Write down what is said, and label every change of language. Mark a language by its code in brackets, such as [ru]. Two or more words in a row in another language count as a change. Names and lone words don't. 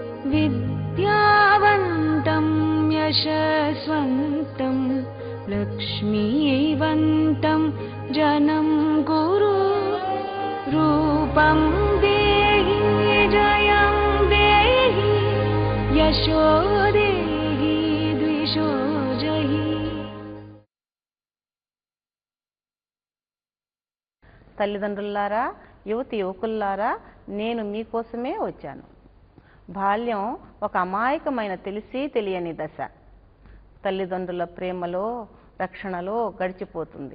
[sa] विद्यावन्तं यशस्वन्तं लक्ष्मीवन्तं जनं कुरु रूपं देहि जयं देहि यशो देहि द्विषो जहि। [te] తల్లిదండ్రులారా, యువతి యువకుల్లారా, నేను మీకోసమే వచ్చాను. బాల్యం ఒక అమాయకమైన తెలిసి తెలియని దశ. తల్లిదండ్రుల ప్రేమలో రక్షణలో గడిచిపోతుంది.